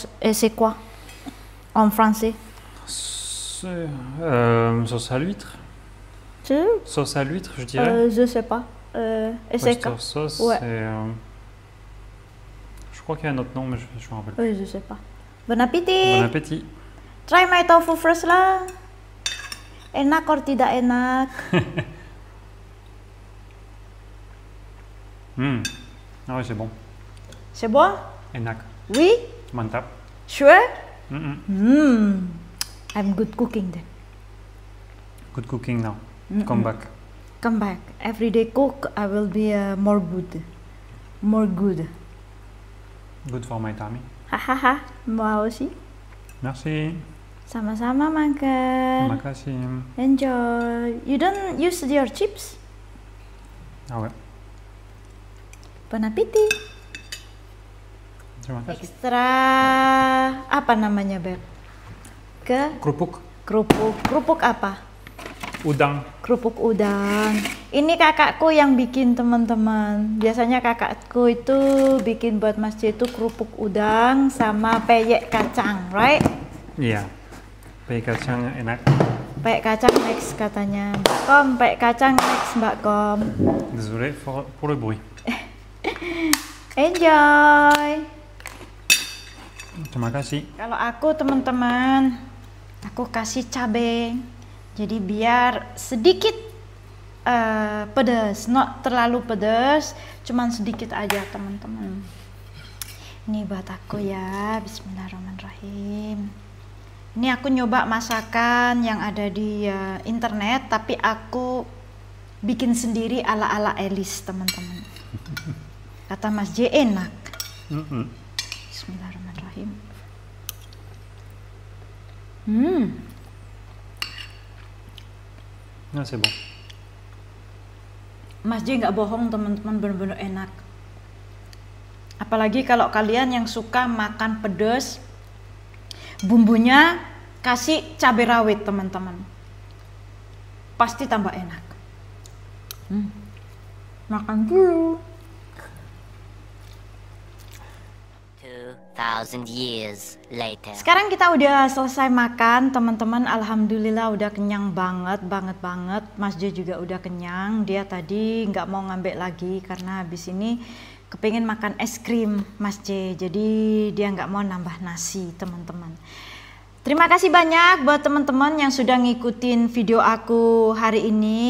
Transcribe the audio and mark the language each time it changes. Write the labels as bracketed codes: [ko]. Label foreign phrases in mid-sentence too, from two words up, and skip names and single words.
[fr] Et c'est quoi en français? Sauce à l'huître. Tu? Sauce à l'huître, je dirais. Je sais pas. Et c'est quoi? Sauce. Ouais. Je crois qu'il y a un autre nom, mais je me rappelle. Oui, je sais pas. Bon appétit. Bon appétit. [en] Try my tofu first lah. Enak or [id] tidak enak? [fr] Ah ouais, c'est bon. C'est bon? [id] Enak. [fr] Oui? [id] Mantap. [en] Sure? I'm good cooking then. Good cooking now. Come back. Come back. Every day cook, I will be more good. More good. Good for my tummy. [fr] Hahaha, moi aussi. Merci. [id] Sama-sama, Mangker. Terima kasih. [en] Enjoy. You don't use your chips? [fr] Ah ouais. Bon appétit. [id] Terima kasih. Ekstra apa namanya, Beb? Kerupuk. Kerupuk apa? Udang. Kerupuk udang. Ini kakakku yang bikin, teman-teman. Biasanya kakakku itu bikin buat Mas J itu kerupuk udang sama peyek kacang, right? Iya. Peyek kacang enak. Peyek kacang next katanya. Mbak Kom, peyek kacang next, Mbak Kom. [fr] Désolé pour le bruit. [en] Enjoy. [id] Terima kasih. Kalau aku, teman-teman, aku kasih cabai. Jadi biar sedikit pedas, not terlalu pedas, cuman sedikit aja, teman-teman. Ini buat aku ya. Bismillahirrahmanirrahim. Ini aku nyoba masakan yang ada di internet, tapi aku bikin sendiri ala-ala Elis, teman-teman. Kata Mas J enak. Bismillahirrahmanirrahim. [fr] Ah, c'est bon. [id] Mas J nggak bohong, teman-teman, bener-bener enak. Apalagi kalau kalian yang suka makan pedas, bumbunya kasih cabai rawit, teman-teman, pasti tambah enak. Makan dulu. [en] 2,000 years later. [id] Sekarang kita udah selesai makan, teman-teman. Alhamdulillah udah kenyang banget. Mas Jo juga udah kenyang. Dia tadi nggak mau ngambil lagi karena habis ini kepingin makan es krim, Mas J. Jadi dia nggak mau nambah nasi, teman-teman. Terima kasih banyak buat teman-teman yang sudah ngikutin video aku hari ini.